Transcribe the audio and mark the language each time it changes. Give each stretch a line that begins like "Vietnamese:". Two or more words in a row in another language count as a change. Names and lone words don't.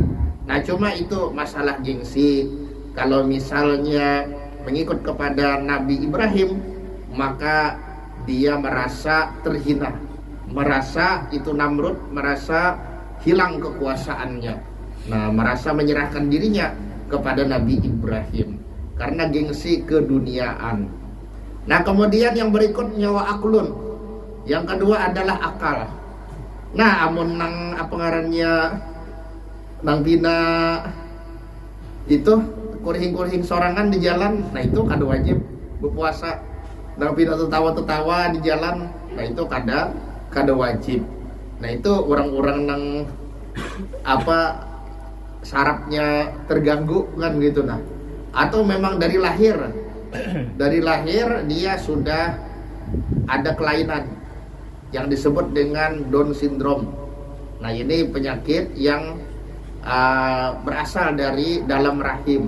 Indonesian: Nah, cuma itu masalah gengsi. Kalau misalnya mengikut kepada Nabi Ibrahim, maka dia merasa terhina, merasa itu Namrud merasa hilang kekuasaannya. Nah, merasa menyerahkan dirinya kepada Nabi Ibrahim karena gengsi keduniaan. Nah, kemudian yang berikutnya
Arabic: wa aklun.
Indonesian: Yang kedua adalah akal.
Banjar: Nah, amun nang apa ngarannya nang pina itu kurhing-kurhing sorangan di jalan, nah itu kada wajib berpuasa. Nang pina tertawa-tertawa di jalan, nah itu kada wajib.
Indonesian: Nah, itu orang-orang nang sarafnya terganggu kan gitu. Nah, atau memang dari lahir dia sudah ada kelainan yang disebut dengan
English: Down syndrome.
Indonesian: Nah, ini penyakit yang berasal dari dalam rahim.